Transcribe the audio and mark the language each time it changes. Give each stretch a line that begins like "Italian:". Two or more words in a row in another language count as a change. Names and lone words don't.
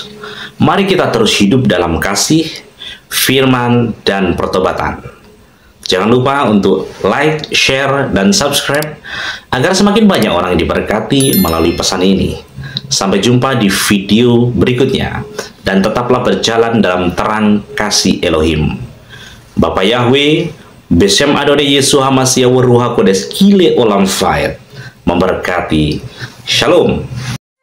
Indonesian: Mari kita terus hidup dalam kasih, firman, dan pertobatan. Jangan lupa untuk like, share, dan subscribe agar semakin banyak orang yang diberkati melalui pesan ini. Sampai jumpa di video berikutnya, dan tetaplah berjalan dalam terang kasih Elohim. Bapa Yahweh,
Hebrew: בשם אדוני ישוע המשיח רוח הקודש
Indonesian: Kile Olam Fayet memberkati. Shalom.